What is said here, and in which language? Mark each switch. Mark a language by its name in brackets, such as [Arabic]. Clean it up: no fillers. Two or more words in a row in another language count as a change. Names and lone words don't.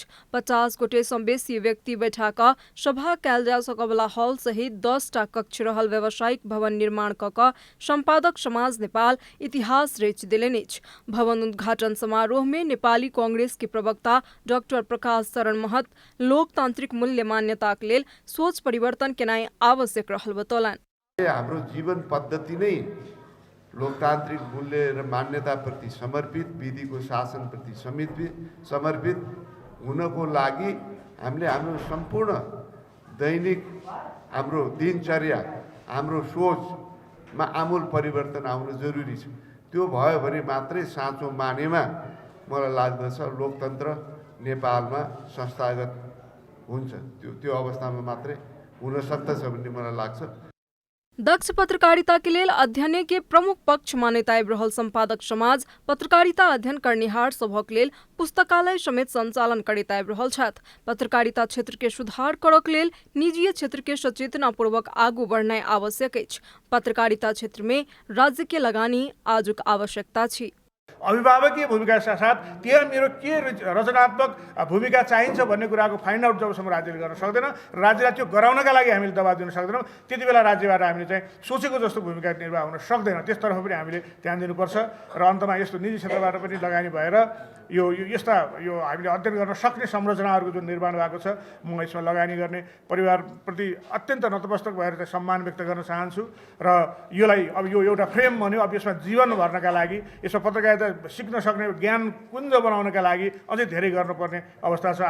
[Maithili] 50 गोटे सँ बेसी व्यक्ति बैठा कऽ सभा कयल जा सकयवला हॉल सहित 10 टा कक्ष रहल व्यावसायिक भवन निर्माण कऽ कऽ संपादक समाज नेपाल इतिहास रचि देलनि अछि। भवन उद्घाटन समारोह में नेपाली कांग्रेस के प्रवक्ता डॉक्टर प्रकाश शरण महत लोकतांत्रिक मूल्य मान्यताक लेल सोच परिवर्तन केनाइ आवश्यक रहल बतौलनि। [Nepali] हाम्रो जीवन पद्धति नै लोकतांत्रिक मूल्य र मान्यता प्रति समर्पित, विधिको शासन प्रति समर्पित हुनको लागि हामीले हाम्रो सम्पूर्ण दैनिक हाम्रो दिनचर्या हाम्रो सोचमा आमूल परिवर्तन आउनु जरुरी छ। त्यो भयो भने मात्रै साँचो मानेमा मलाई लाग्दछ लोकतन्त्र नेपालमा संस्थागत हुन्छ। त्यो अवस्थामा मात्रै हुन सक्दछ भन्ने मलाई लाग्छ। [Maithili] दक्ष पत्रकारिता के लेल अध्ययन के प्रमुख पक्ष मान्यता रहल संपादक समाज पत्रकारिता अध्ययन करनिहार सभक लेल पुस्तकालय समेत संचालन करैत आबि रहल छथि। पत्रकारिता क्षेत्र के सुधार करक लेल निजी क्षेत्र के सचेतनापूर्वक आगू बढ़नाइ आवश्यक अछि। पत्रकारिता क्षेत्र में राज्य के लगानी आजुक आवश्यकता अछि। [Nepali] अभिभावकीय भूमिका साथ त्यहाँ मेरो के रचनात्मक भूमिका चाहिन्छ भन्ने कुराको [English] find out [Nepali] जबसम्म राज्यले गर्न सक्दैन, राज्यलाई त्यो गराउनका लागि हामीले दबाब दिन सक्दैनौँ, त्यति बेला राज्यबाट हामीले चाहिँ सोचेको जस्तो भूमिका निर्वाह हुन सक्दैन। त्यसतर्फ पनि हामीले ध्यान दिनुपर्छ र अन्तमा यस्तो निजी क्षेत्रबाट पनि लगानी भएर यो हामीले अध्ययन गर्न सक्ने संरचनाहरूको जुन निर्माण भएको छ, म यसमा लगानी गर्ने परिवारप्रति अत्यन्त नतमस्तक भएर चाहिँ सम्मान व्यक्त गर्न चाहन्छु र यसलाई अब यो एउटा फ्रेम भन्यो, अब यसमा जीवन भर्नका लागि यसमा पत्रकारिता सिक्न सक्ने ज्ञान कुञ्ज बनाउनका लागि अझै धेरै गर्नुपर्ने अवस्था छ।